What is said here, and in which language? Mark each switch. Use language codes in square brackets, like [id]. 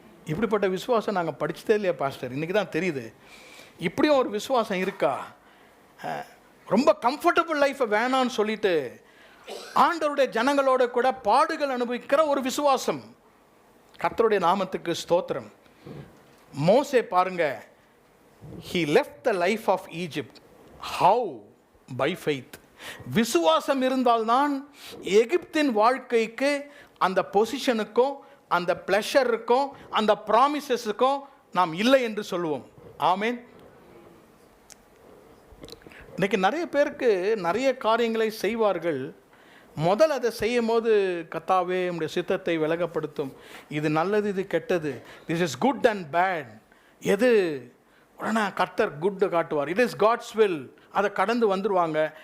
[ta] இப்படிப்பட்ட விசுவாசம் நாங்கள் படித்ததே இல்லையா பாஸ்டர்? இன்றைக்கி தான் தெரியுது. இப்படியும் ஒரு விசுவாசம் இருக்கா? ரொம்ப கம்ஃபர்டபுள் லைஃப்பை வேணான்னு சொல்லிட்டு ஆண்டவருடைய ஜனங்களோட கூட பாடுகள் அனுபவிக்கிற ஒரு விசுவாசம். கர்த்தருடைய நாமத்துக்கு ஸ்தோத்திரம். மோசே பாருங்க, [en] he left the life of Egypt. How? By faith. [ta] விசுவாசம் இருந்தால்தான் எகிப்தின் வாழ்க்கைக்கு, அந்த பொசிஷனுக்கும், அந்த பிளஷருக்கும், அந்த ப்ராமிசஸுக்கும் நாம் இல்லை என்று சொல்லுவோம். ஆமேன். இன்னைக்கு நிறைய பேருக்கு நிறைய காரியங்களை செய்வார்கள். முதல் அதை செய்யும் போது, கர்த்தாவே உம்முடைய சித்தத்தை விலகப்படுத்தும், இது நல்லது, இது கெட்டது, [en] this is good and bad, [ta] எது உடனே கர்த்தர் குட்டு காட்டுவார், [en] it is God's will, [ta] அதை கடந்து வந்துடுவாங்க.